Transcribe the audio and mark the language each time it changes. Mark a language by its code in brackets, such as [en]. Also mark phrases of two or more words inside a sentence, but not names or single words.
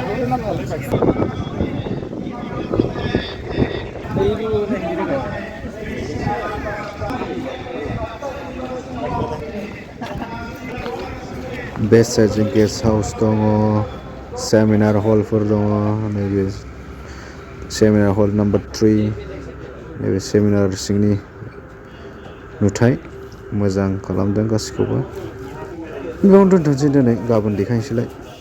[en] Best saja guest house dongo, seminar hall for dongo, maybe seminar hall number 3, maybe seminar [brx] सिंनि नुथाय, मोजां खालामदों गासिखौबो बेयावनो दोनथ'नोसै दिनै गाबोन देखायनोसैलाय